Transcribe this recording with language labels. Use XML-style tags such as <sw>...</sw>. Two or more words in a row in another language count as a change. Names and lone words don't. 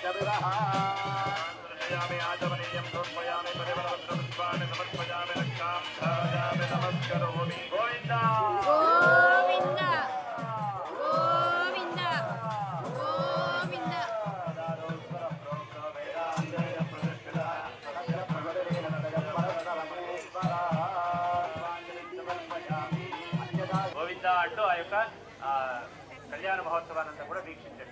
<sa>विवाहामि आचमनीयं समर्पयामि परिमलपत्रपुष्पाणि समर्पयामि रक्षां धारयामि नमस्करोमि गोविन्दा गोविन्दा गोविन्दा गोविन्दा</sa> <te>గోవిందా అంటూ ఆ యొక్క కళ్యాణ మహోత్సవానంతా కూడా వీక్షించండి.</te>